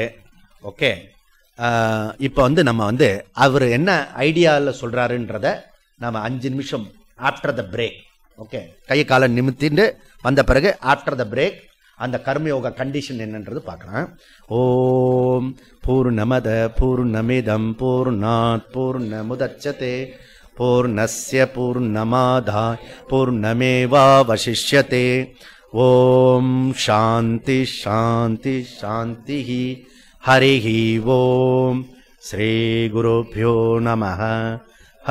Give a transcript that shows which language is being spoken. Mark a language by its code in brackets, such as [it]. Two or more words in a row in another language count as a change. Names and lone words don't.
[ta] ஓகே, இப்போ நம்ம அவர் என்ன ஐடியாவில் சொல்றாருன்றத நம்ம 5 நிமிஷம் [en] after the break, [ta] ஓகே, கையை காலை நிமித்திட்டு வந்த பிறகு [en] after the break [ta] அந்த கர்மயோக கண்டிஷன் என்னன்றது பார்க்கலாம். [sa] ओम् पूर्णमदः पूर्णमिदम् पूर्णात् पूर्णमुदच्यते पूर्णस्य पूर्णमादाय पूर्णमेवावशिष्यते. ॐ शान्तिः शान्तिः शान्तिः. हरिः ॐ। श्री गुरुभ्यो नमः.